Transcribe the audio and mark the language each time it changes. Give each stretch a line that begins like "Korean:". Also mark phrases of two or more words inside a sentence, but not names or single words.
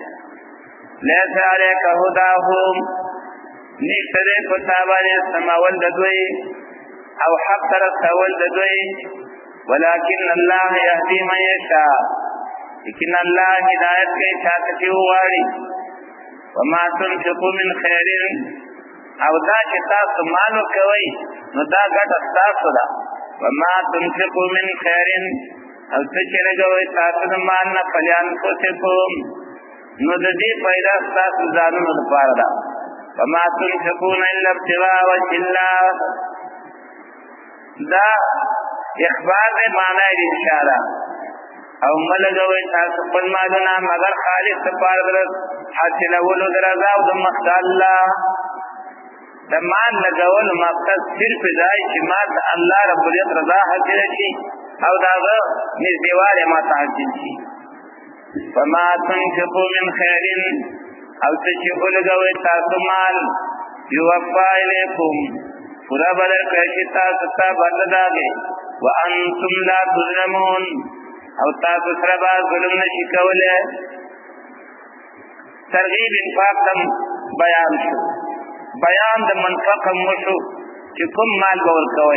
Arabic: لیس علیک هداهم
Pashto: نشته دی په تا باندې سمول د دوی او حق ته رسول د دوی،
Arabic: ولکن الله یهدي من یشاء
Pashto: لیکن الله هدایت کوي چا ته چې وغواړي.
Arabic: وما تنفقوا من خیر
Pashto: او دا چې تاسو مال ورکوئ نو دا ګټه ستاسو ده.
Arabic: وما تنفقوا من خیر
Pashto: او څه چې لګوئ تاسو د مال نه فلانفسکم نو د دې پیدا ستاسو ځانونو لپاره ده.
Arabic: وما تنفقون الا ابتغاء وجه الله
Pashto: دا اخبار دی معنی د اشاره او ملګوئ تاسو خپل مالونه مگر خالص لپاره د حاصلولو د رضا او د مخ د الله. د مال لګولو مقصد صرف دا چې ما ته الله رب العزت رضا حاصله شي او د هغه نږدېوالی ما ته حاصل شي.
Arabic: فما تنفقوا من خیر
Pashto: او څه چې ولګوئ تاسو مال
Arabic: یوفا الیکم
Pashto: پورا به درکړی شي تاسو ته بدله د هغې
Arabic: وانتم لا تظلمون
Pashto: او تاسو سره به ظلم نشي کولی. ترغیب انفاق هم بیان شو، بیان د منفق هم وشو چې کوم مال به ورکوئ.